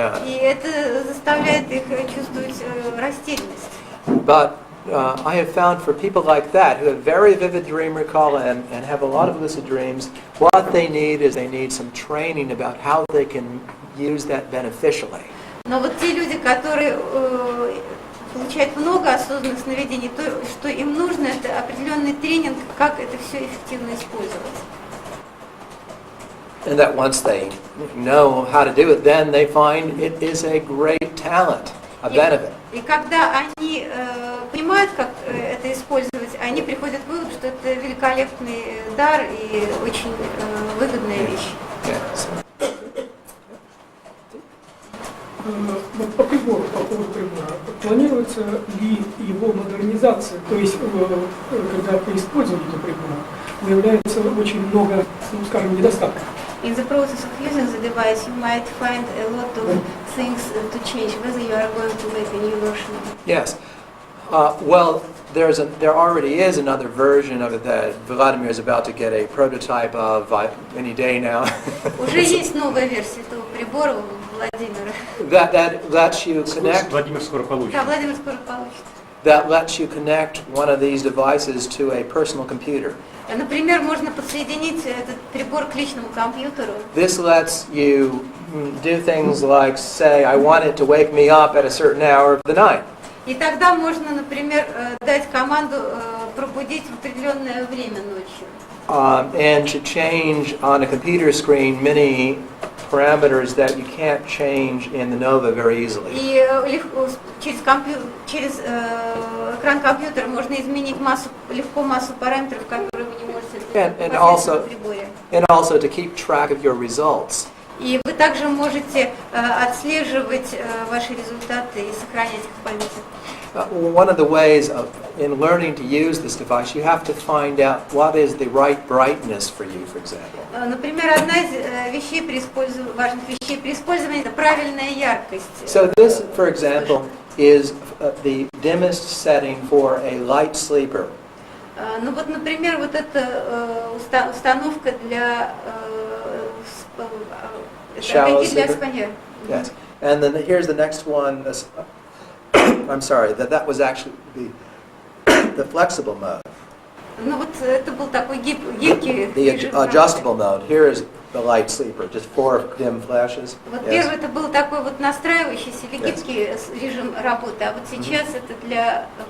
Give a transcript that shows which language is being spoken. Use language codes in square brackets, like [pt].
[ru] И это заставляет их чувствовать растерянность. [en] But I have found for people like that who have very vivid dream recall and have a lot of lucid dreams, what they need is they need some training about how they can use that beneficially. [ru] Но вот те люди, которые получают много осознанных сновидений, то, что им нужно, это определенный тренинг, как это все эффективно использовать. [en] And that once they know how to do it, then they find it is a great talent, a benefit. [ru] И когда они понимают, как это использовать, они приходят к выводу, что это великолепный дар и очень выгодная вещь. [en] Yes. [ru] По прибору, по поводу прибора, планируется ли его модернизация, то есть когда при использовании этого прибора выявляется очень много, скажем, недостатков? [en] In the process of using the device, you might find a lot of things to change, whether you are going to make a new version. Yes. Well, there already is another version of it that Vladimir is about to get a prototype of any day now. [ru] Уже есть новая версия этого прибора у Владимира. [en] that lets you connect. [ru] Владимир скоро получит. Да, Владимир скоро получит. [en] that lets you connect one of these devices to a personal computer. [ru] Например, можно подсоединить этот прибор к личному компьютеру. [en] This lets you do things like say, I want it to wake me up at a certain hour of the night. [ru] И тогда можно, например, дать команду пробудить в определенное время ночью. [en] And to change on a computer screen many parameters that you can't change in the Nova very easily. [ru] И легко, через экран компьютера можно изменить легко массу параметров, которые вы не можете изменить в приборе. [en] And also to keep track of your results. [ru] И вы также можете отслеживать ваши результаты и сохранять их в памяти. [en] One of the ways in learning to use this device, you have to find out what is the right brightness for you, for example. [ru] Например, одна из важных вещей при использовании – это правильная яркость. [en] So this, for example, is the dimmest setting for a light sleeper. [ru] Ну вот, например, вот эта установка для спания. [en] Yes, and then here's the next one. I'm sorry, that was actually the flexible mode. [ru] Ну вот это был такой гибкий [en] The adjustable mode. Here is the light sleeper, just 4 dim flashes. [ru] Вот первый это был такой вот настраивающийся или гибкий режим работы, а вот сейчас это для